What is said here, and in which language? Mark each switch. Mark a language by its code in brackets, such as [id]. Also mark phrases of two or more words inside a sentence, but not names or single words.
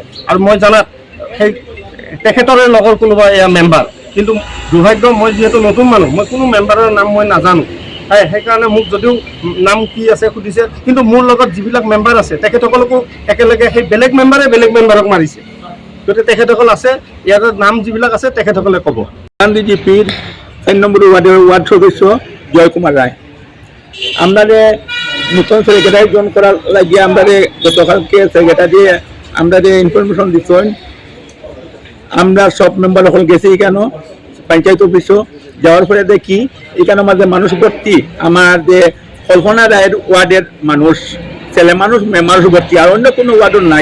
[as] আৰু মই জানাত সেই তেখেতৰে লগৰ কোনোবা এয়া মেম্বাৰ, কিন্তু দুৰ্ভাগ্য মই যিহেতু নতুন মানুহ, মই কোনো মেম্বাৰৰ নাম মই নাজানো। সেইকাৰণে মোক যদিও নাম কি আছে সুধিছে, কিন্তু মোৰ লগত যিবিলাক মেম্বাৰ আছে তেখেতসকলকো একেলগে সেই বেলেগ মেম্বাৰক মাৰিছে। গতিকে তেখেতসকল আছে, ইয়াৰ নাম যিবিলাক আছে তেখেতসকলে ক'ব। [bn] গান্ধী জিপির 4 নম্বর ওয়ার্ড সদস্য জয়কুমার রায়। আমরা নতুন [en] secretary join [bn] করার লাগিয়ে আমরা গতকালকে সেক্রেটারি আমরা ইনফরমেশন দিচ্ছেন। আমরা সব মেম্বার এখন গেছি কেন পঞ্চায়েত অফিসও যাওয়ার পরে দেখি এখানে আমাদের মানুষ ভর্তি, আমার যে কল্পনা রায়ের ওয়ার্ডের মানুষ, ছেলে মানুষ, মেয়ে মানুষ ভর্তি, আর অন্য কোনো ওয়ার্ডও নাই।